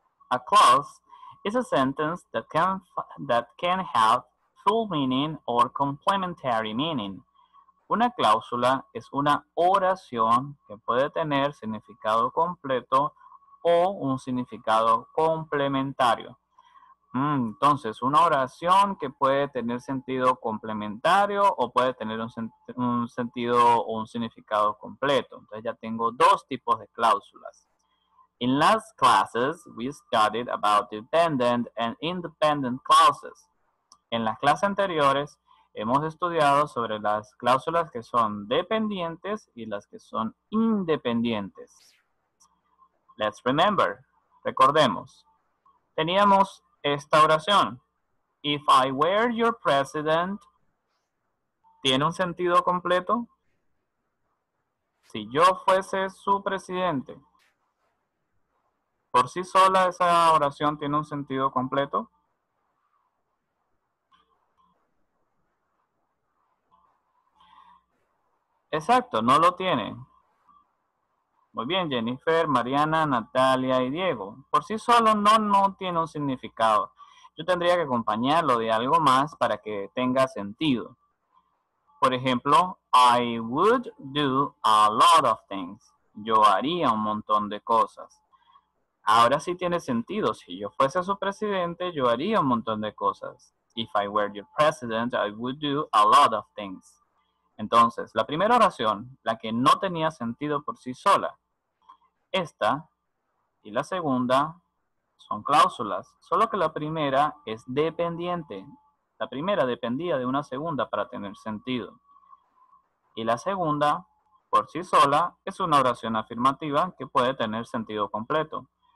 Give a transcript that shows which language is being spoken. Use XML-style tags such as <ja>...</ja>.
<en>A clause is a sentence that can have full meaning or complementary meaning.</en> <es>Una cláusula es una oración que puede tener significado completo o un significado complementario. Entonces, una oración que puede tener sentido complementario o puede tener un sentido o un significado completo. Entonces ya tengo dos tipos de cláusulas.</es> <en>In last classes, we studied about dependent and independent clauses.</en> <es>En las clases anteriores, hemos estudiado sobre las cláusulas que son dependientes y las que son independientes.</es> <en>Let's remember.</en> <es>Recordemos. Teníamos esta oración.</es> <en>If I were your president,</en> <es>¿tiene un sentido completo? Si yo fuese su presidente, ¿por sí sola esa oración tiene un sentido completo? Exacto, no lo tiene. Muy bien, Jennifer, Mariana, Natalia y Diego. Por sí solo no tiene un significado. Yo tendría que acompañarlo de algo más para que tenga sentido.</es> <en>Por ejemplo, I would do a lot of things.</en> <es>Yo haría un montón de cosas. Ahora sí tiene sentido. Si yo fuese su presidente, yo haría un montón de cosas.</es> <en>If I were your president, I would do a lot of things.</en> <es>Entonces, la primera oración, la que no tenía sentido por sí sola, esta y la segunda son cláusulas, solo que la primera es dependiente. La primera dependía de una segunda para tener sentido. Y la segunda, por sí sola, es una oración afirmativa que puede tener sentido completo.</es>